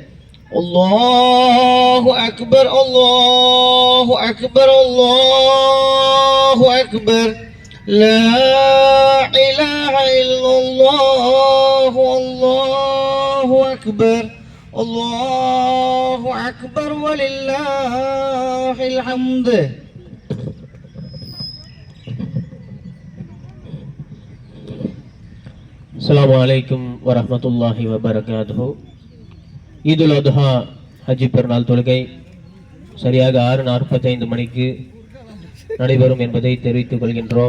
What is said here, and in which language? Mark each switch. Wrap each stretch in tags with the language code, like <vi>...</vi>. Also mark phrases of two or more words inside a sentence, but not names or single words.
<ar>الله أكبر الله أكبر الله أكبر لا إله إلا الله الله أكبر الله أكبر ولله الحمد. السلام عليكم ورحمة الله وبركاته.</ar> <ta>ஈதுல் அத்ஹா ஹஜ் பெருநாள் தொழுகை சரியாக 6:45 மணிக்கு நடைபெறும் என்பதை தெரிவித்துக் கொள்கின்றோம்.</ta>